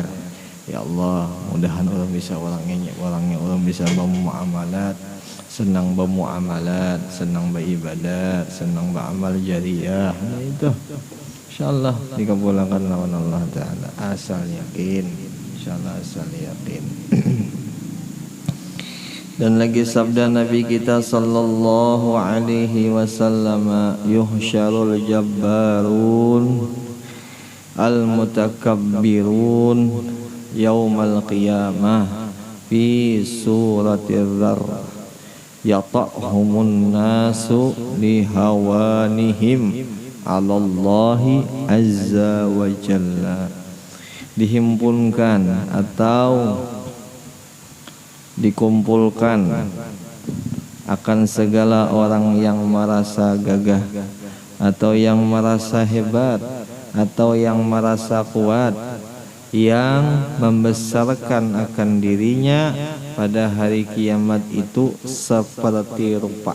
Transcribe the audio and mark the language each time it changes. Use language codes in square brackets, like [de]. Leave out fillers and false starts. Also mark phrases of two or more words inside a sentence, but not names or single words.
[ar] يا الله, [bjn] mudahan ulun bisa orangnya ulun bisa bermuamalat, senang bermuamalat, senang beribadat, senang beramal jariyah. Nah itu insyaallah dikabulkan lawan Allah Taala. Asal yakin. Insyaallah asal yakin. Dan lagi sabda Nabi kita [ar] صلى الله عليه وسلم يحشر الجبارون المتكبرون يوم القيامة في صورة الذر يطؤهم الناس لهوانهم على الله عز وجل. [id] Dihimpunkan atau dikumpulkan akan segala orang yang merasa gagah atau yang merasa hebat atau yang merasa kuat, yang membesarkan akan dirinya pada hari kiamat itu seperti rupa.